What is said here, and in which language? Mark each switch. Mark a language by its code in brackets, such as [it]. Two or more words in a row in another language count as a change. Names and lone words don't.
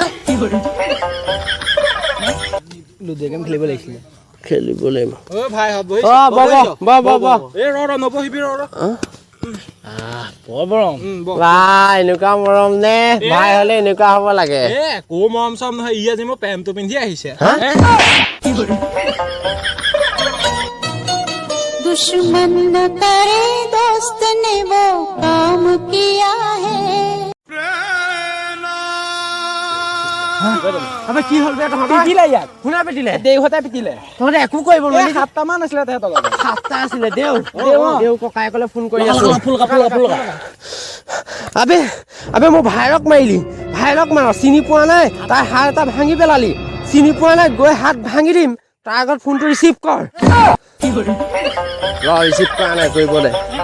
[as] লুডো গেম খেলিব লাগিছিল খেলিবলৈ ঐ ভাই বহি এ ৰ নবহিবি ৰ বৰম এনেকুৱা মৰম নে ভাই হলে এনেকুৱা হ'ব লাগে এ কো মৰম চম নহয় ই আজি মোৰ পেণ্টটো পিন্ধি আহিছে [hi] दुश्मन न करे दोस्त ने वो काम किया है [as] আবে কি হল বে তহঁতৰ পিটিলে ইয়াত কোনে পিটিলে দেউহতে পিটিলে তহঁতে একো কৰিব নোৱাৰি 7টা মান আছিলে তেহেতৰ লগত 7টা আছিলে দেউ ককায়েকলে ফোন কৰি আছো ফুল আবে মই ভাইৰক মাৰিলি ভাইৰক মাৰ চিনি পোৱা নাই তাই হাত এটা ভাঙি পেলালি চিনি পোৱা নাই গৈ হাত ভাঙি দিম তাৰ আগত ফোনটো ৰিচিভ কৰ ৰিচিভ কৰা নাই কৰিব দে